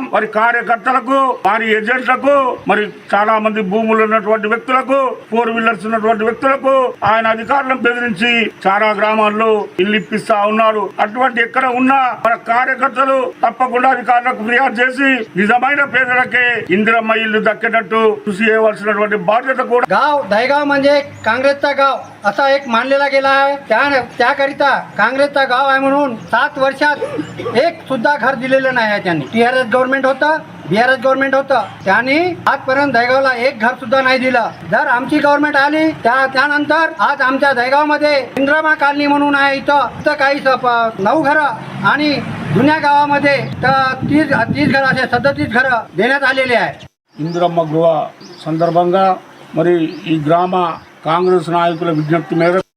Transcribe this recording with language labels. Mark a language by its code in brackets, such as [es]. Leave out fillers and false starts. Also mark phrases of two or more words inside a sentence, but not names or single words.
[te] మరి కార్యకర్తలకు, వారి ఏజెంట్లకు, మరి చాలా మంది భూములు ఉన్నటువంటి వ్యక్తులకు, 4 వీలర్స్ ఉన్నటువంటి వ్యక్తులకు ఆయన అధికారులను బెదిరించి చాలా గ్రామాల్లో ఇల్లు ఇప్పిస్తా ఉన్నారు. అటువంటి ఎక్కడ ఉన్నా మన కార్యకర్తలు తప్పకుండా అధికారులకు ఫిర్యాదు చేసి నిజమైన పేదలకే ఇందిరమ్మ ఇల్లు దక్కేటట్టు కృషి చేయవలసినటువంటి బాధ్యత కో [mr] गाव दहेगाव म्हणजे काँग्रेसचा गाव असा एक मानलेला गेला आहे. त्याकरिता काँग्रेसचा गाव आहे म्हणून 7 वर्षात एक सुद्धा घर दिलेलं नाही आहे त्यांनी. टीआरएस गव्हर्नमेंट होतं, बीआरएस गव्हर्नमेंट होतं, त्यांनी आजपर्यंत दहेगावला एक घर सुद्धा नाही दिलं. जर आमची गव्हर्नमेंट आली त्यानंतर आज आमच्या दहेगावमध्ये इंद्रमा कॉलनी म्हणून आहे, इथं काही 9 घरं आणि जुन्या गावामध्ये 30 घरं असे 37 घरं देण्यात आलेले आहे. [te] ఇందిరమ్మ గృహ సందర్భంగా మరి ఈ గ్రామ కాంగ్రెస్ నాయకుల విజ్ఞప్తి మేరకు